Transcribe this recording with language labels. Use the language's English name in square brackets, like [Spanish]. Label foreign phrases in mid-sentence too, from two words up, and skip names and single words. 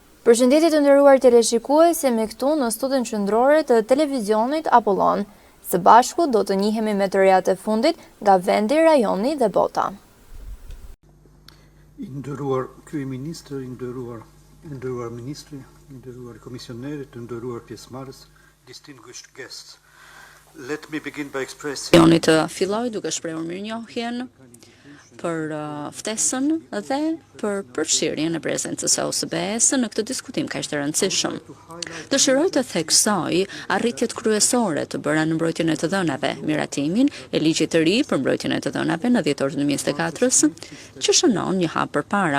[Albanian] Përshëndetje të nderuar teleshikues, jemi këtu në studion qendrore të televizionit Apollon. Së bashku do të njihemi me të rejat e fundit nga vendi, rajoni dhe bota. I nderuar kryeministër, i nderuar ministri, i nderuar komisionerë, të nderuar pjesëmarrës, [English] distinguished guests. Let me begin by expressing. [Albanian] Unë të filloj duke shprehur mirënjohjen për ftesën dhe për përfshirjen e prezencës së OSBE-s në këtë diskutim kaq të rëndësishëm. Dëshiroj të theksoj arritjet kryesore të bëra në mbrojtjen e të dhënave, miratimin e ligjit të ri për mbrojtjen e të dhënave në dhjetor të 2024-s, që shënon një hap përpara.